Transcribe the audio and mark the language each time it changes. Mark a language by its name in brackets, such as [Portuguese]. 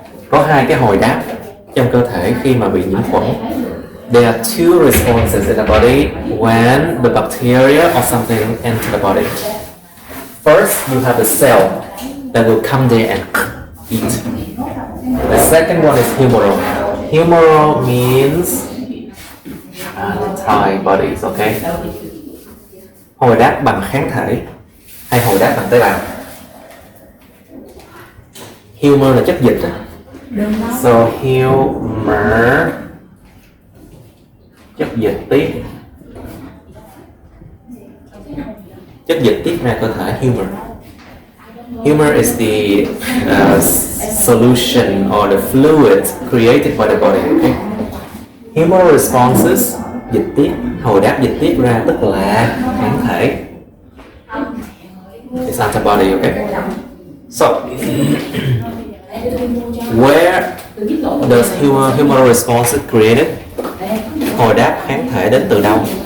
[Vietnamese] Có hai cái hồi đáp trong cơ thể khi mà bị nhiễm khuẩn. [English] There are two responses in the body when the bacteria or something enter the body. First, you have the cell that will come there and eat. The second one is humoral. Humoral means antibodies, okay? [Vietnamese] Hồi đáp bằng kháng thể hay hồi đáp bằng tế bào? Humor là chất dịch à? So humor, chất dịch tiết, chất dịch tiết ra cơ thể. [English] Humor is the solution or the fluid created by the body, okay? [Vietnamese] Humor responses, dịch tiết, hồi đáp dịch tiết ra tức là kháng thể. [English] It's antibody, okay? So, where does humor response created? [Vietnamese] Hồi đáp kháng thể đến từ đâu?